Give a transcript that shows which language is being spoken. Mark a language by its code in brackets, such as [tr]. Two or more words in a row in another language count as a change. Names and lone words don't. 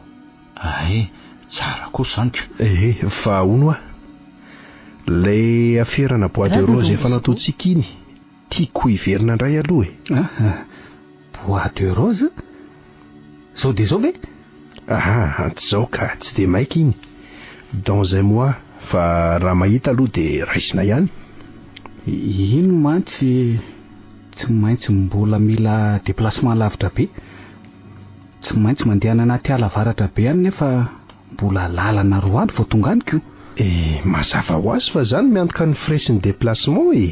[mg] Tsara kosa zaniko. Fa hono lay aferana [fr] bois de rose [mg] efa nataontsika iny, tiako hiverina indray aloha e. [fr] Bois de rose? [mg] Zao dia zao ve? Antsizao ka tsy dia maika iny. [fr] Dans un mois, [mg] fa raha mahita aloha dia raisina ihany. Ino mantsy tsy maintsy mbola mila déplacement lavitra be. Tsy maintsy mandeha anaty ala avaratra be any nefa mbola lalana roa andro vao tonga aniko. Mazava ho azy fa zany miantoka ny frais ny déplacement e.